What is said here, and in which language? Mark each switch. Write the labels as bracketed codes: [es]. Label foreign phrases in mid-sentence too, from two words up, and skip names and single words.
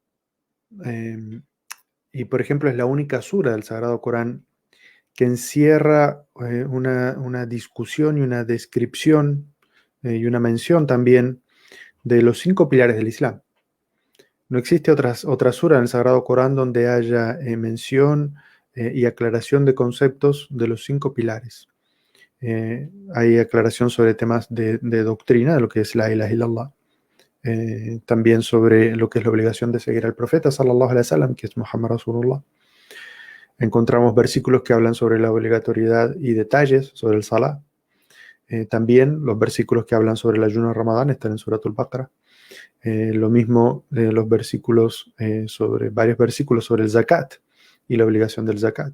[es] Y por ejemplo, es la única sura del Sagrado Corán que encierra una discusión y una descripción y una mención también de los 5 pilares del Islam. No existe otra sura en el Sagrado Corán donde haya mención y aclaración de conceptos de los 5 pilares. Hay aclaración sobre temas de doctrina, de lo que es [ar] لا إله إلا الله. [es] También sobre lo que es la obligación de seguir al profeta [ar] صلى الله عليه وسلم, [es] que es [ar] محمد رسول الله. [es] Encontramos versículos que hablan sobre la obligatoriedad y detalles sobre el Salah. También los versículos que hablan sobre el ayuno de Ramadán están en Surat al-Baqarah. Lo mismo los versículos varios versículos sobre el Zakat y la obligación del Zakat.